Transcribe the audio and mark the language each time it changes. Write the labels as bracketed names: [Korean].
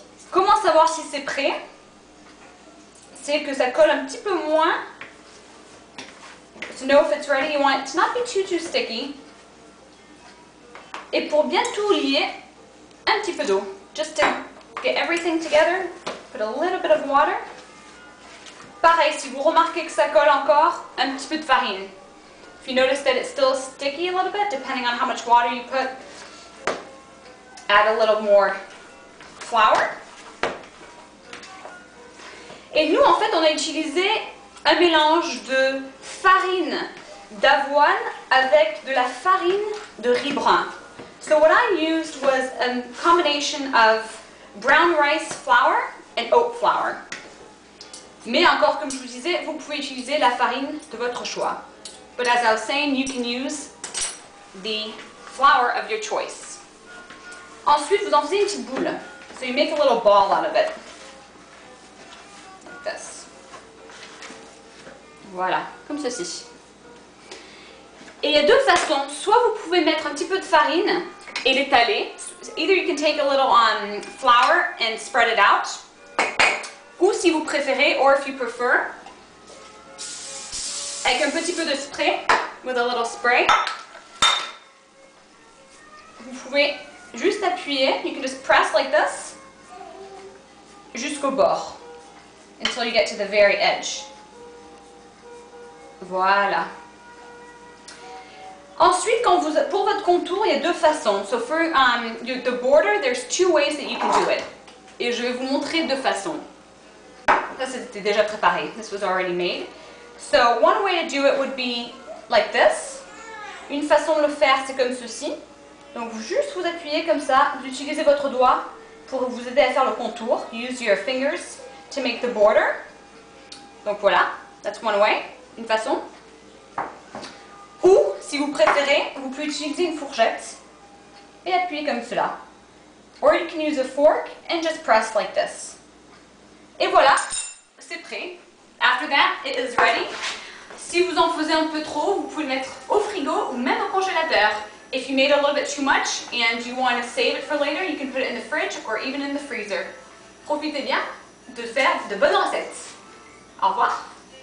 [French] Comment savoir si c'est prêt? C'est que ça colle un petit peu moins. [English] To know if it's ready, you want it to not be too sticky. [French] Et pour bien tout lier, un petit peu d'eau. [English] Just to get everything together, put a little bit of water. [French] Pareil, si vous remarquez que ça colle encore, un petit peu de farine. [English] If you notice that it's still sticky a little bit, depending on how much water you put, add a little more flour. [French] Et nous, en fait, on a utilisé un mélange de farine d'avoine avec de la farine de riz brun. [English] So what I used was a combination of brown rice flour and oat flour. [French] Mais encore, comme je vous disais, vous pouvez utiliser la farine de votre choix. [English] But as I was saying, you can use the flour of your choice. [French] Ensuite, vous en faites une petite boule. [English] So you make a little ball out of it. Like this. [French] Voilà, comme ceci. Et il y a 2 façons. Soit vous pouvez mettre un petit peu de farine et l'étaler. [English] Either you can take a little flour and spread it out. [French] Ou si vous préférez, [English] or if you prefer, [French] avec un petit peu de spray, [English] with a little spray, [French] vous pouvez juste appuyer. [English] You can just press like this [French] jusqu'au bord. [English] Until you get to the very edge. [French] Voilà. Ensuite, pour votre contour, il y a deux façons. [English] So for the border, there's two ways that you can do it. [French] Et je vais vous montrer deux façons. Ça, c'était déjà préparé. [English] This was already made. So one way to do it would be like this. [French] Une façon de le faire, c'est comme ceci. Donc juste vous appuyez comme ça, vous utilisez votre doigt pour vous aider à faire le contour. [English] Use your fingers to make the border. [French] Donc voilà, [English] that's one way, [French] une façon. Ou, si vous préférez, vous pouvez utiliser une fourchette et appuyer comme cela. [English] Or you can use a fork and just press like this. [French] Et voilà, c'est prêt. [English] After that, it is ready. [French] Si vous en faisiez un peu trop, vous pouvez le mettre au frigo ou même au congélateur. [English] If you made a little bit too much and you want to save it for later, you can put it in the fridge or even in the freezer. [French] Profitez bien de faire de bonnes recettes. Au revoir.